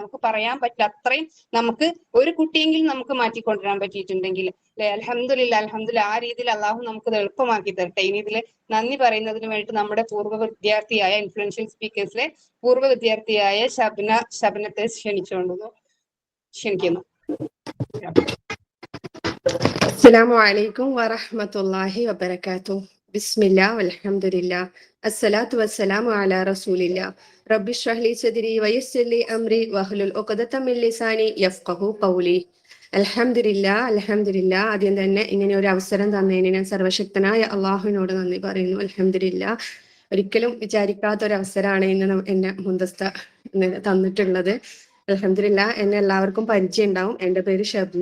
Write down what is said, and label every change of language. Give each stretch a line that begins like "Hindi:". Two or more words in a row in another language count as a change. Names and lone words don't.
Malayalam: നമുക്ക് പറയാൻ പറ്റില്ല അത്രയും നമുക്ക് ഒരു കുട്ടിയെങ്കിലും നമുക്ക് മാറ്റിക്കൊണ്ടുവരാൻ പറ്റിയിട്ടുണ്ടെങ്കിൽ അല്ലെ. അൽഹംദുലില്ലാ. ആ രീതിയിൽ അള്ളാഹു നമുക്ക് എളുപ്പമാക്കി തരട്ടെ. ഇനി ഇതിൽ നന്ദി പറയുന്നതിന് വേണ്ടിയിട്ട് നമ്മുടെ പൂർവ്വ വിദ്യാർത്ഥിയായ ഇൻഫ്ലുവൻഷ്യൽ സ്പീക്കേഴ്സിലെ പൂർവ്വ വിദ്യാർത്ഥിയായ ശബനത്തെ ക്ഷണിക്കുന്നു.
Arabic: السلام عليكم ورحمة الله وبركاته. بسم الله والحمد لله. الصلاة والسلام على رسول الله. رب اشرح لي صدري ويسر لي أمري واحلل عقدة من لساني يفقهوا قولي.
Malayalam: അൽഹംദുലില്ലാ. ആദ്യം തന്നെ ഇങ്ങനെ ഒരു അവസരം തന്നതിന് ഞാൻ സർവശക്തനായ അള്ളാഹുവിനോട് നന്ദി പറയുന്നു. അൽഹംദുലില്ലാ. ഒരിക്കലും വിചാരിക്കാത്ത ഒരു അവസരമാണ് ഇന്ന് എന്നെ മുന്തസ്ത തന്നിട്ടുള്ളത്. അൽഹംദുലില്ലാ, എന്നെ എല്ലാവർക്കും പരിചയം ഉണ്ടാവും. എൻ്റെ പേര് ഷബ്ന.